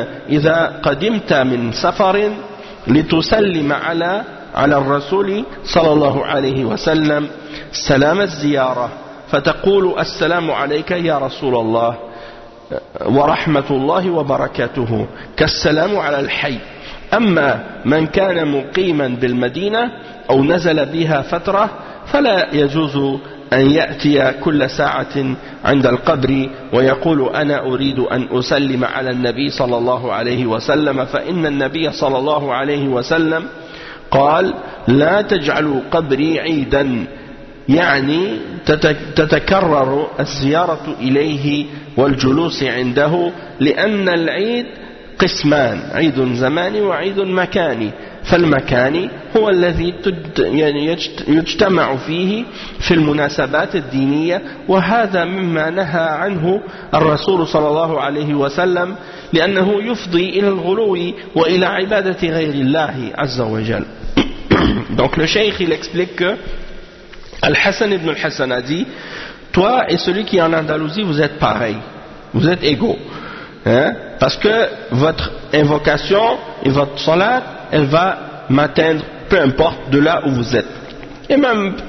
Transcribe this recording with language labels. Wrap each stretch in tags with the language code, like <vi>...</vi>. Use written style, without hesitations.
<ar>إذا قدمت من سفر لتسلم على الرسول صلى الله عليه وسلم سلام الزيارة فتقول السلام عليك يا رسول الله ورحمة الله وبركاته كالسلام على الحي. أما من كان مقيما بالمدينة أو نزل بها فترة فلا يجوز أن يأتي كل ساعة عند القبر ويقول أنا أريد أن أسلم على النبي صلى الله عليه وسلم، فإن النبي صلى الله عليه وسلم قال لا تجعلوا قبري عيدا، يعني تتكرر الزيارة إليه والجلوس عنده، لأن العيد قسمان، عيد زماني وعيد مكاني، فالمكان هو الذي يجتمع فيه في المناسبات الدينية، وهذا مما نهى عنه الرسول صلى الله عليه وسلم، لأنه يفضي إلى الغلو وإلى عبادة غير الله عز وجل.</ar> <fr>Donc le cheikh il explique que Al-Hassan ibn al-Hassan a dit, toi et celui qui est en Andalousie, vous êtes pareil, vous êtes égaux. Parce que votre invocation et votre salat, elle va m'atteindre peu importe de là où vous êtes. Et même</fr>